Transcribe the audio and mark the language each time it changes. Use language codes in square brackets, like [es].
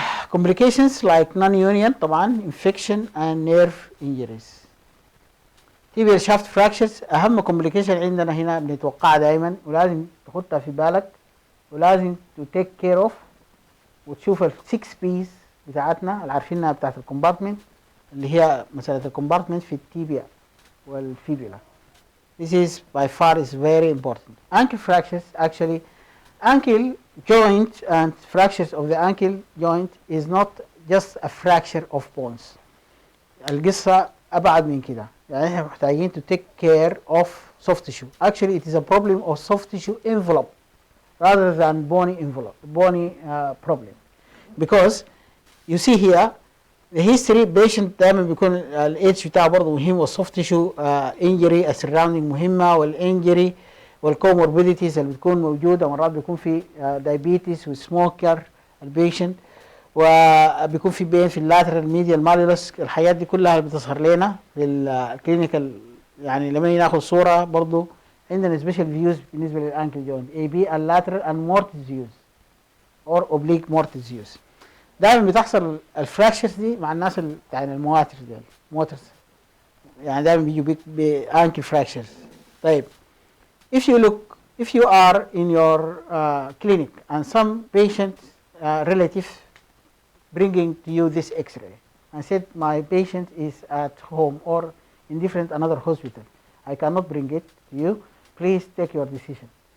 [en] Complications like non-union طبعا infection and nerve injuries. [ar] tibial shaft fractures أهم complication عندنا هنا بنتوقعها دائما ولازم تحطها في بالك ولازم [en] to take care of [ar] وتشوف ال 6 P's بتاعتنا اللي عارفينها بتاعت الكومبارتمنت اللي هي مسألة الكومبارتمنت في التيبيا والفيبولا. [en] This is by far is very important. Ankle fractures actually ankle joint and fractures of the ankle joint is not just a fracture of bones. [ar] القصة أبعد من كده. يعني احنا محتاجين [en] to take care of soft tissue. Actually it is a problem of soft tissue envelope rather than bony envelope, problem. Because you see here the history patient [ar] دائما بيكون الاتش بتاعه برضه مهم والسوفت تيشو انجري السراوندينج مهمه والانجري والكوموربيديتيز اللي بتكون موجوده مرات بيكون في دايابيتس وسموكر البيشنت وبيكون في بين في اللاترال ميديال ماليولس. الحاجات دي كلها بتظهر لنا في الكلينيكال. يعني لما ناخذ صوره برضه عندنا سبيشال فيوز بالنسبه للانكل جوينت اي بي اللاترال اند مورتس فيوز اور اوبليك مورتس فيوز. دائما بتحصل الفراكشرز دي مع الناس يعني المواتر دي موترز يعني دائما بيجوا بانكل فراكشرز. [en] طيب if you are in your clinic and some patient relative bringing to you this x-ray and said my patient is at home or in different another hospital, I cannot bring it to you, please take your decision.